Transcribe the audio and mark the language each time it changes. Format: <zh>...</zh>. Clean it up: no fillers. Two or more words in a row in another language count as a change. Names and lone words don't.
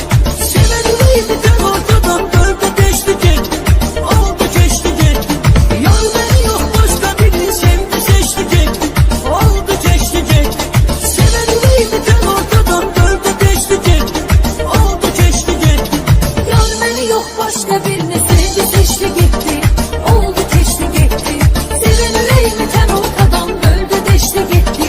<az>Sevən ürəyimi tən ortadan böldü keçdi getdi, oldu keçdi getdi. Yar mən yox başqa biri sevdi seçdi getdi, oldu keçdi getdi. Sevən ürəyimi tən ortadan böldü keçdi getdi, oldu keçdi getdi.</az> <tr>Yar beni yok başka birini sevdi seçti gitti. Oldu keçti gitti. Seven yüreğimi ten ortadan böldü deşti gitti.</tr>